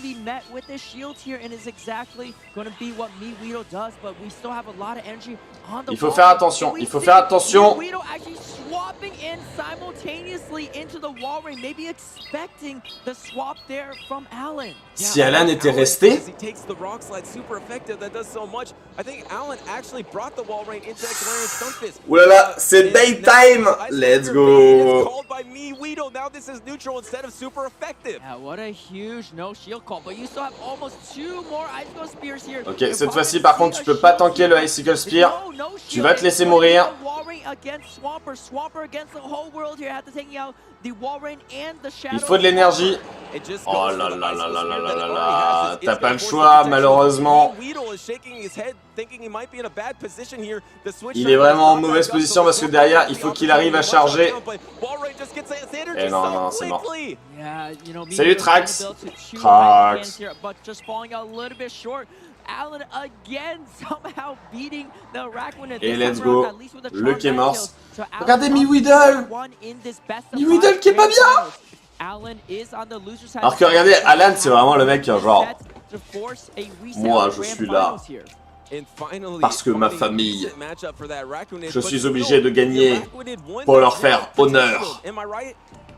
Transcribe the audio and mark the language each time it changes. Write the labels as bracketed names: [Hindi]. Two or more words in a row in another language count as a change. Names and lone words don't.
[French] Il faut faire attention, il faut faire attention. Si Alan était resté, oulala, c'est daytime. [English] Let's go. [French] Ok, cette fois-ci par contre tu peux pas tanker le Icicle Spear. Tu vas te laisser mourir. Il faut de l'énergie. Oh là là là là là là là là. T'as pas le choix malheureusement. Il est vraiment en mauvaise position parce que derrière il faut qu'il arrive à charger. Et non, non, c'est mort. Salut Trax. Trax. Et [English] let's go. [French] Le Kemors. Regardez Miweedle. Miweedle qui est pas bien. Alors que regardez, Alan c'est vraiment le mec genre... Moi je suis là. Parce que ma famille, je suis obligé de gagner pour leur faire honneur.